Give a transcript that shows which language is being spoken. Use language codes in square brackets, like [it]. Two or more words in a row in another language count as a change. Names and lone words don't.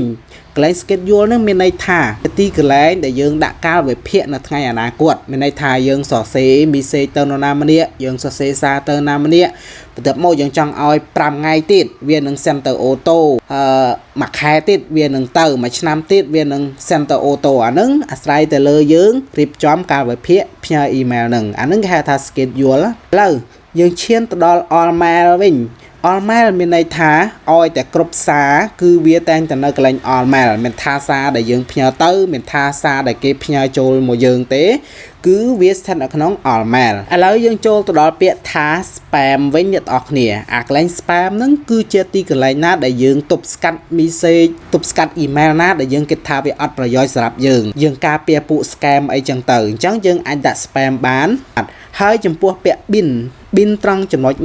[km] កន្លែង schedule នឹងមានន័យថាទីកន្លែងដែលយើងដាក់កាលវិភាគនៅថ្ងៃអនាគតមានន័យថាយើងសរសេរ message ទៅនរណាម្នាក់យើងសរសេរសារទៅណាម្នាក់បន្ទាប់មកយើងចង់ឲ្យ5ថ្ងៃទៀតវានឹង send ទៅអូតូមួយខែទៀតវានឹងទៅមួយឆ្នាំទៀតវានឹង send ទៅអូតូអានឹងអាស្រ័យទៅលើយើងរៀបចំកាលវិភាគផ្ញើ email នឹងអានឹងគេហៅ ថា schedule ឥឡូវយើងឈានទៅដល់ [en] all mail [km] វិញ [en] all mail [km] មានន័យថាឲ្យតែគ្រប់សារគឺវាតែងតែនៅកន្លែង [en] all mail [km] មានថាសារដែលយើងផ្ញើទៅមានថាសារដែលគេផ្ញើចូលមកយើងទេគឺវាស្ថិតនៅក្នុង [en] all mail [km] ឥឡូវយើងចូលទៅដល់ពាក្យថា spam វិញអ្នកនរគ្នា អាកន្លែង spam ហ្នឹងគឺជាទីកន្លែងណាដែលយើងទប់ស្កាត់ message ទប់ស្កាត់ email ណាដែលយើងគិតថាវាអត់ប្រយោជន៍សម្រាប់យើងការពារពួក scam អីចឹងទៅអញ្ចឹងយើងអាចដាក់ spam បានហើយចំពោះពាក្យ bin ត្រង់ចំណុចនេះ